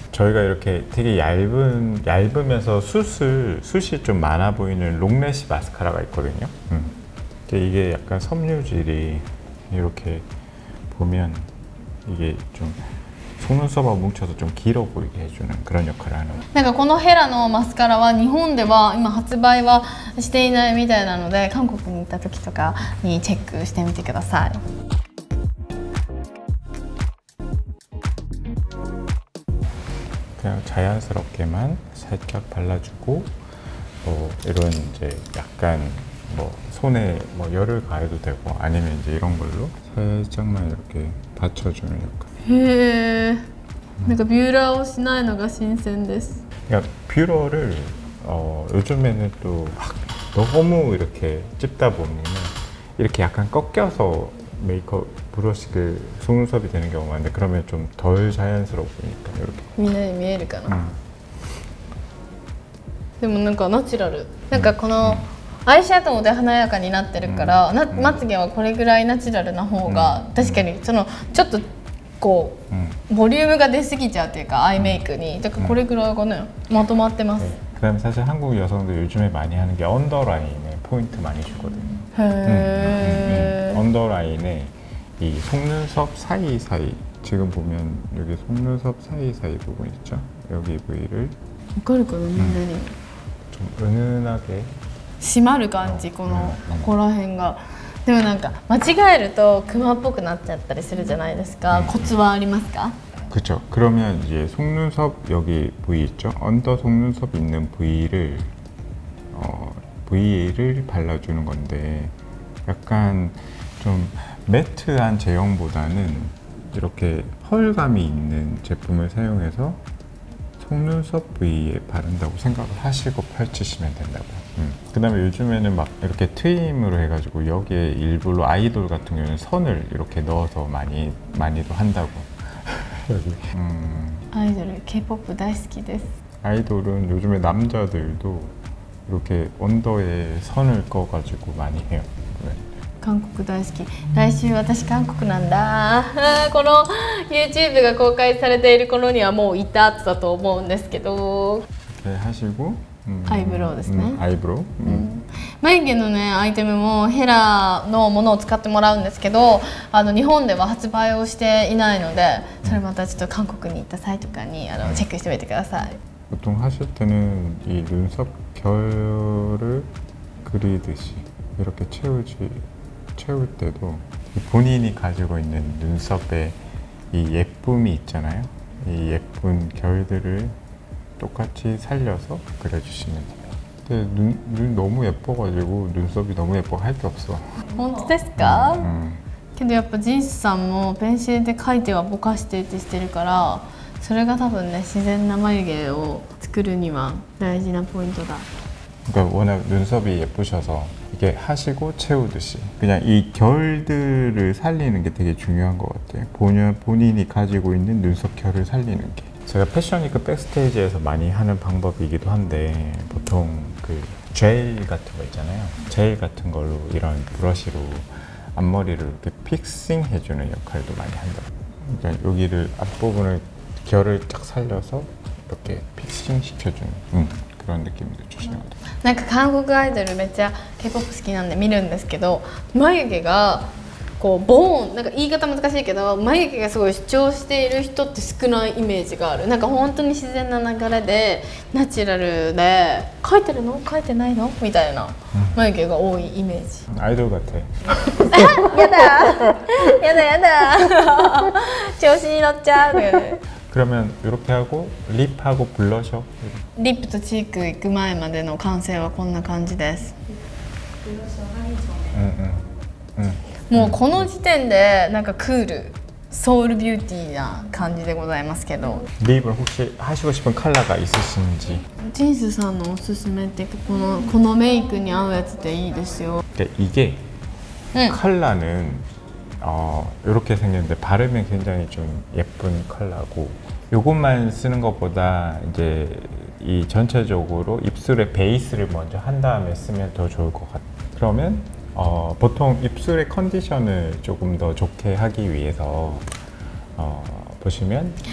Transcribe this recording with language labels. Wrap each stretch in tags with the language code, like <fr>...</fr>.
<ko>저희가 이렇게 되게 얇으면서 숱이 좀 많아 보이는 롱래쉬 마스카라가 있거든요. 이게 약간 섬유질이 이렇게 보면 이게 좀 속눈썹하고 뭉쳐서 좀 길어 보이게 해주는 그런 역할을 하는.</ko> <ja>なんかこのヘラのマスカラは日本では今発売はしていないみたいなので、韓国に行った時とかにチェックしてみてください。</ja> <ko>그냥 자연스럽게만 살짝 발라주고 이런 이제 약간 뭐 손에 뭐 열을 가해도 되고 아니면 이제 이런 걸로 살짝만 이렇게 받쳐주는 역할.</ko> <ja>へえ。なんかビューラーをしないのが新鮮です。</ja> <ko>그러니까 뷰러를 요즘에는 또 막 너무 이렇게 찝다 보면은 이렇게 약간 꺾여서 메이크업 브러쉬가 속눈썹이 되는 경우가 많은데 그러면 좀 덜 자연스러워 보이니까 이렇게.</ko> <ja>みんなに見えるかな。でもなんかナチュラル。なんかこのアイシャドウで華やかになってるから、まつげはこれぐらいナチュラルな方が確かにそのちょっとこうボリュームが出過ぎちゃうっていうかアイメイクに。だからこれぐらいがねまとまってます。</ja> <ko>그다음에 사실 한국 여성들 요즘에 많이 하는 게 언더라인에 포인트 많이 주거든요. 해. 언더라인에 이 속눈썹 사이사이 지금 보면 여기 속눈썹 사이사이 부분 있죠? 여기 부위를</ko> <ja>わかるかな、何</ja> <ko>좀 은은하게</ko> <ja>締まる感じ、ここら辺が。でもなんか間違えるとクマっぽくなっちゃったりするじゃないですか。コツはありますか？</ja> <ko>그렇죠. 그러면 이제 속눈썹 여기 부위 있죠? 언더 속눈썹 있는 부위를 부위를 발라주는 건데 약간 좀 매트한 제형보다는 이렇게 펄감이 있는 제품을 사용해서 속눈썹 부위에 바른다고 생각을 하시고 펼치시면 된다고. 그 다음에 요즘에는 막 이렇게 트임으로 해가지고 여기에 일부러 아이돌 같은 경우는 선을 이렇게 넣어서 많이도 한다고. 여기.</ko> <ja>아이돌 K-POP 大好きです。</ja> <ko>아이돌은 요즘에 남자들도 이렇게 언더에 선을 꺼가지고 많이 해요. 네.</ko> <ja>韓国大好き。来週私韓国なんだ。この YouTube が公開されている頃にはもういただと思うんですけど。</ja> <ko>이렇게 하시고</ko> <ja>アイブロウですね。</ja> <ko>아이브로우.</ko> <ja>眉毛のねアイテムもヘラのものを使ってもらうんですけど、日本では発売をしていないので、それまたちょっと韓国に行った際とかにチェックしてみてください。</ja> <ko>보통 하실 때는 이 눈썹 결을 그리듯이 이렇게 채울 때도 본인이 가지고 있는 눈썹에 이 예쁨이 있잖아요. 이 예쁜 결들을 똑같이 살려서 그려주시면 돼요. 근데 눈 너무 예뻐가지고 눈썹이 너무 예뻐 할 게 없어.</ko> <ja>本当ですか？けどやっぱジンスさんもペンシルで描いてはぼかしてってしてるから、それが多分ね自然な眉毛を作るには大事なポイントだ。</ja> <ko>그러니까 워낙 눈썹이 예쁘셔서 이게 하시고 채우듯이 그냥 이 결들을 살리는 게 되게 중요한 것 같아요. 본인이 가지고 있는 눈썹 결을 살리는 게. 제가 패션위크 백스테이지에서 많이 하는 방법이기도 한데 보통 그 젤 같은 거 있잖아요. 젤 같은 걸로 이런 브러쉬로 앞머리를 이렇게 픽싱 해주는 역할도 많이 한다. 그러니까 여기를 앞부분을 결을 쫙 살려서 이렇게 픽싱 시켜주는 그런 느낌도 주시는 것 같아요.</ko> <ja>なんか韓国アイドルめっちゃ K-POP 好きなんで見るんですけど、眉毛がこうボーン、なんか言い方難しいけど眉毛がすごい主張している人って少ないイメージがある。なんか本当に自然な流れでナチュラルで描いてるの描いてないのみたいな眉毛が多いイメージ。</ja> <ko>아이돌 같아.</ko> <ja>やだやだやだ調子に乗っちゃう。</ja> <ko>그러면 이렇게 하고 립하고 블러셔.</ko> <ja>リップとチーク行く前までの完成はこんな感じです。もうこの時点でなんかクール、ソウルビューティーな感じでございますけど。</ja> <ko>립을 혹시 하시고 싶은 컬러가 있으신지.</ko> <ja>ジンスさんのおすすめってこのメイクに合うやつでいいですよ。</ja> <ko>이게 컬러는 이렇게 생겼는데 바르면 굉장히 좀 예쁜 컬러고 요것만 쓰는 것보다 이제 이 전체적으로 입술의 베이스를 먼저 한 다음에 쓰면 더 좋을 것 같아요. 그러면 보통 입술의 컨디션을 조금 더 좋게 하기 위해서 보시면</ko>